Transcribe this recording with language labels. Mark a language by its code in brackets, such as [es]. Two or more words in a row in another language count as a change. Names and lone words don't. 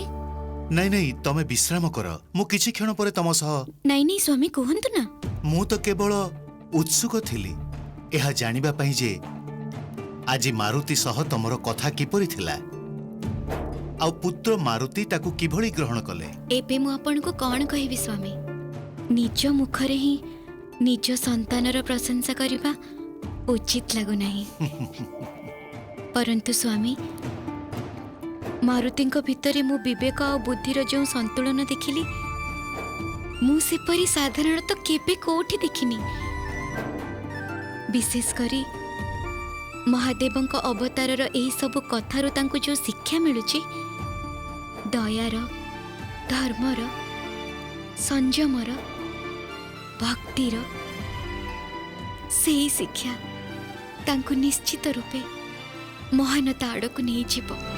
[or] ନାହିଁ ନାହିଁ ତମେ ବିଶ୍ରାମ କର, ମୁଁ କିଛି କ୍ଷଣ ପରେ ତମ ସହ। ନାହିଁ ନାହିଁ ସ୍ୱାମୀ କହନ୍ତୁ ନା। ମୁଁ ତ କେବଳ ଉତ୍ସୁକ ଥିଲି ଏହା ଜାଣିବା ପାଇଁ ଯେ ଆଜି ମାରୁତି ସହ ତମର କଥା କିପରି ଥିଲା ଆ ପୁତ୍ର ମାରୁତି ତାକୁ କିଭଳି ଗ୍ରହଣ କଲେ। ଏବେ ମୁଁ ଆପଣଙ୍କୁ କଣ କହିବି ସ୍ୱାମୀ, ନିଜ ମୁଖରେ ହିଁ ନିଜ ସନ୍ତାନର ପ୍ରଶଂସା କରିବା ଉଚିତ ଲାଗୁ ନାହିଁ। ପରନ୍ତୁ ସ୍ୱାମୀ ମାରୁତିଙ୍କ ଭିତରେ ମୁଁ ବିବେକ ଓ ବୁଦ୍ଧିର ଯୋ ସନ୍ତୁଳନ ଦେଖିଲି ମୁଁ ସେପରି ସାଧାରଣ ତ କେବେ କେଉଁଠି ଦେଖିନି। ବିଶେଷ କରି ମହାଦେବଙ୍କ ଅବତାରର ଏହି ସବୁ କଥାରୁ ତାଙ୍କୁ ଯୋ ଶିକ୍ଷା ମିଳୁଛି ଦୟାର ଧର୍ମର ସଂଯମର ଭକ୍ତିର ସେହି ଶିକ୍ଷା ତାଙ୍କୁ ନିଶ୍ଚିତ ରୂପେ ମହାନତା ଆଡ଼କୁ ନେଇ ଯିବ।